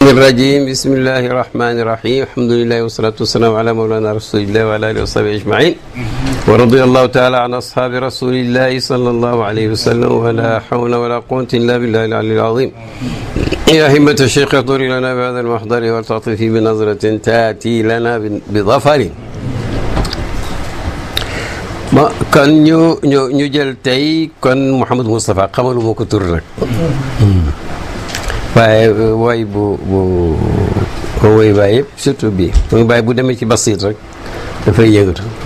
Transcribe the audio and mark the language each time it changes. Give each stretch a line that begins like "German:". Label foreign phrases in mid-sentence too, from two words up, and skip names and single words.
Arabic: الرجيم بسم الله الرحمن الرحيم الحمد لله والصلاة والسلام على مولانا رسول الله وعلى آله وصحبه أجمعين ورضي الله تعالى عن أصحاب رسول الله صلى الله عليه وسلم ولا حول ولا قوة إلا بالله العلي العظيم يا همة الشيخ احضر لنا بهذا المحضر والتعطف بنظرة تأتي لنا بظفر
Wolof: kon ñu jël tey kon Mouhamadou Moustapha xamalu moo ko tur rek waaye woy bu woy baay yëpp surtout bii mu baay bu demee ci basit rek dafay yëngatu